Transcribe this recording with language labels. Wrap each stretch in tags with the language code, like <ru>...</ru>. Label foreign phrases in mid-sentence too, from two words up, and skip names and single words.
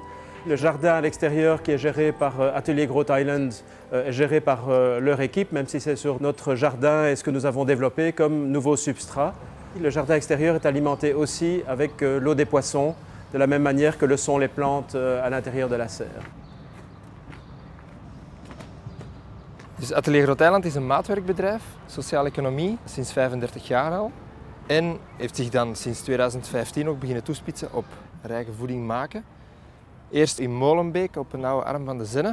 <fr>Le jardin à l'extérieur qui est géré par Atelier Growth Island est géré par leur équipe, même si c'est sur notre jardin et ce que nous avons développé comme nouveau substrat. Le jardin extérieur est alimenté aussi avec l'eau des poissons, de la même manière que le sont les plantes à l'intérieur de la serre.</fr> <nl>Dus Atelier Growth Island is een maatwerkbedrijf, sociale economie, sinds 35 jaar al. En heeft zich dan sinds 2015 ook beginnen toespitsen op haar eigen voeding maken. Eerst in Molenbeek op een oude arm van de Zenne.</nl>